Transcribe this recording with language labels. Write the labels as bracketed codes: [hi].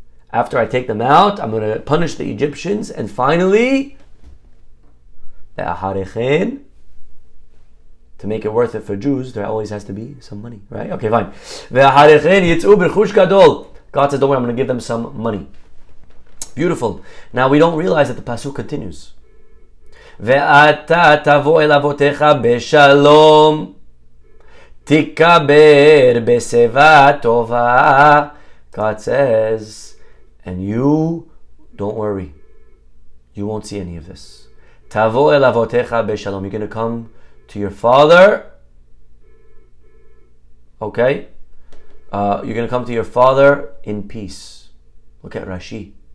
[en] After I take them out, I'm going to punish the Egyptians, and finally, to make it worth it for Jews, there always has to be some money, right? Okay, fine. God says, don't worry, I'm going to give them some money. Beautiful. Now we don't realize that the pasuk continues. [he] ואתה תבוא אל אבותיך בשלום, תקבר בשיבה טובה. [en] God says, and you, don't worry, you won't see any of this. [he] Tavo el avotecha beshalom. [en] You're going to come to your father. Okay? You're going to come to your father in peace. Look at Rashi.